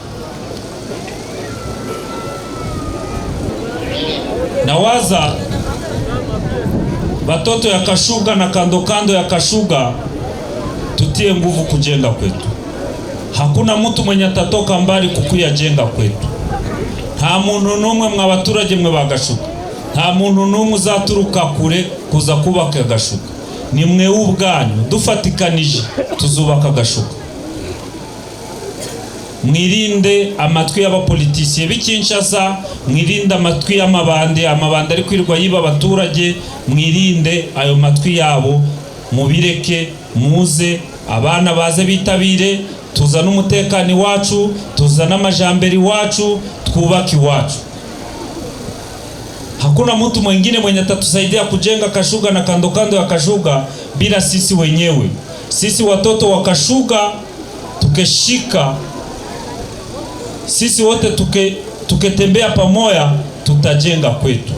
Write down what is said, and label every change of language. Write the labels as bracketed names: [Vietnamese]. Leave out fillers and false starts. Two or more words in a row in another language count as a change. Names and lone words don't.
[Swahili] Nawaza batoto ya Kashuga na kando kando ya Kashuga tutie nguvu kujenga kwetu. Hakuna mtu mwenye atatoka mbali kukuya jenga kwetu. [Kinyarwanda] Nta muntu numwe mwa baturage mwe bagashuka. Nta muntu numwe uzaturuka kure kuza kubaka Gashuga. Ni mwe ubwanyu dufatikanije tuzubaka Gashuga. Mwirinde amatwi y'abapolitisiye b'Kinshasa, mwirinde amatwi y'amabande ari kwirwa yiba abaturage, mwirinde ayo matwi yabo, mubireke, muze abana baze bitabire, tuzana umutekano wacu, tuzana amajamberi wacu, twubaki wacu. [Swahili] Hakuna mtu mwingine mwenye atatusaidia kujenga Kashuga na kando kando ya Kashuga bila sisi wenyewe. Sisi watoto wa Kashuga tukeshika, sisi wote tuketembea pamoja, tutajenga kwetu.